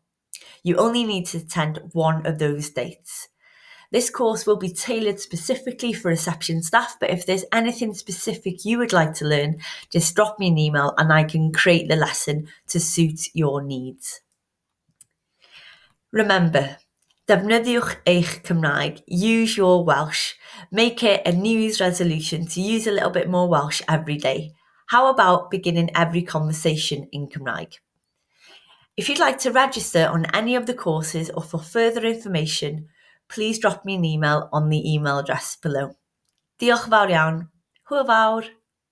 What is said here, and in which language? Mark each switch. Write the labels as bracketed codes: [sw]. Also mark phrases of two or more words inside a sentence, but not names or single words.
[en] You only need to attend one of those dates. This course will be tailored specifically for reception staff, but if there's anything specific you would like to learn, just drop me an email and I can create the lesson to suit your needs. Remember, [cy] defnyddiwch eich Cymraeg, [en] use your Welsh. Make it a New Year's resolution to use a little bit more Welsh every day. How about beginning every conversation in Cymraeg? If you'd like to register on any of the courses or for further information, please drop me an email on the email address below. [cy] Diolch yn fawr iawn. Hwyl fawr.